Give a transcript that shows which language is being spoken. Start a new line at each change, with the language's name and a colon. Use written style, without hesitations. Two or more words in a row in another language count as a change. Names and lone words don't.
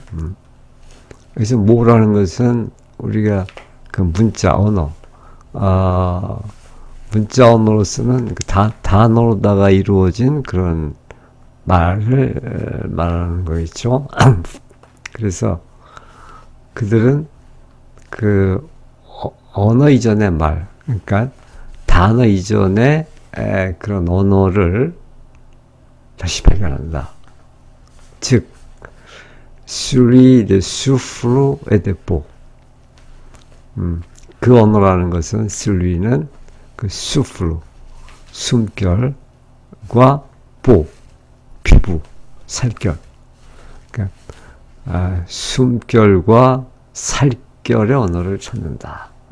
Korean: 그래서 뭐라는 것은 우리가 그 문자 언어, 문자 언어로서는 그 단어로다가 이루어진 그런 말을 말하는 거겠죠. 그래서 그들은 그 언어 이전의 말, 그러니까 단어 이전의 그런 언어를 다시 발견한다. 즉,
French: celui de souffle et de peau.
Korean: 그 언어라는 것은 celui,는 그 souffle, 숨결과 peau, 피부, 살결. 그러니까 숨결과 살결의 언어를 찾는다.